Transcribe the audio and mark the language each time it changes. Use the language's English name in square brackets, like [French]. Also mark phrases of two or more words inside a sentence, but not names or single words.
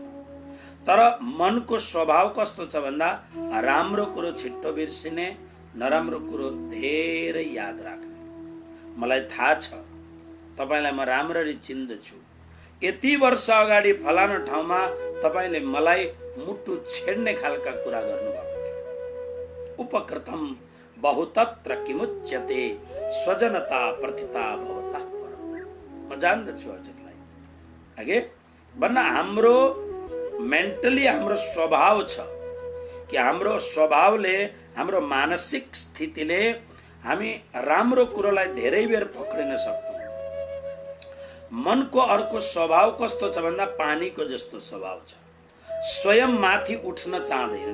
[Nepali] तर मनको स्वभाव कस्तो छ भन्दा राम्रो कुरो छिट्टो बिर्सिने, नराम्रो कुरो धेरै याद राख्ने। मलाई थाहा छ, तपाईलाई म राम्ररी चिन्दछु। यति वर्ष अगाडि फलाना ठाउँमा तपाईले मलाई मुटु छेड्ने खालका कुरा गर्नुभएको थियो। [Sanskrit] उपकृतम बहुतत्र किमुच्यते स्वजनता प्रतिता भवतः परम। [Nepali] म जान्दछु हजुरलाई आगे भन्न हाम्रो मेन्टली हाम्रो स्वभाव छ कि हाम्रो स्वभावले, हाम्रो मानसिक स्थितिले हामी राम्रो कुरोलाई धेरै बेर पक्रिन सक्छौं। मनको अर्को स्वभाव कस्तो छ भन्दा पानीको जस्तो स्वभाव छ, स्वयं माथि उठ्न चाहदैन।